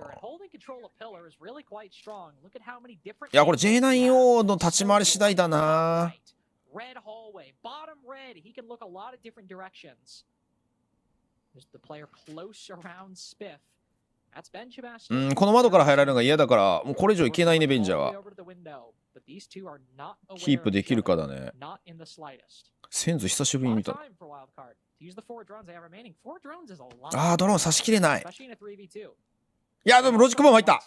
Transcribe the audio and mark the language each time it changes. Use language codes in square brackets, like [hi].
[en] Holding control of pillar is really quite strong. Look at how many different. [ja] いやこれ J9O の立ち回り次第だな。 [en] Red hallway, bottom red. He can look a lot of different directions. There's the player close around Spiff. That's Ben Sebastian. [ja] この窓から入られるのが嫌だからもうこれ以上いけないねベンジャーは。キープできるかだね。センズ久しぶりに見た。ああドローン差しきれない。いやでもロジックボム入った。